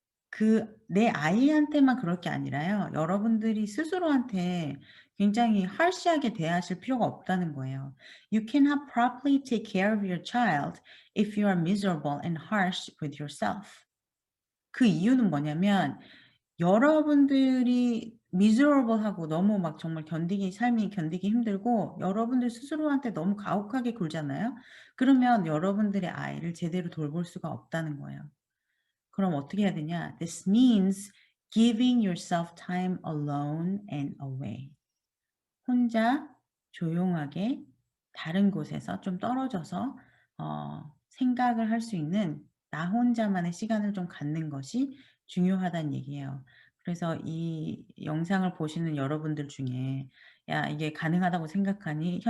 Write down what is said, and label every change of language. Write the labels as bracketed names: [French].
[Korean] 그 내 아이한테만 그럴 게 아니라요. 여러분들이 스스로한테 굉장히 harsh하게 대하실 필요가 없다는 거예요. [English] You cannot properly take care of your child if you are miserable and harsh with yourself. [Korean] 그 이유는 뭐냐면 여러분들이 miserable하고 너무 막 정말 삶이 견디기 힘들고 여러분들 스스로한테 너무 가혹하게 굴잖아요. 그러면 여러분들의 아이를 제대로 돌볼 수가 없다는 거예요. 그럼 어떻게 해야 되냐? [English] This means giving yourself time alone and away. [Korean] 혼자 조용하게 다른 곳에서 좀 떨어져서 생각을 할 수 있는 나 혼자만의 시간을 좀 갖는 것이 중요하다는 얘기예요. 그래서 이 영상을 보시는 여러분들 중에 "야 이게 가능하다고 생각하니?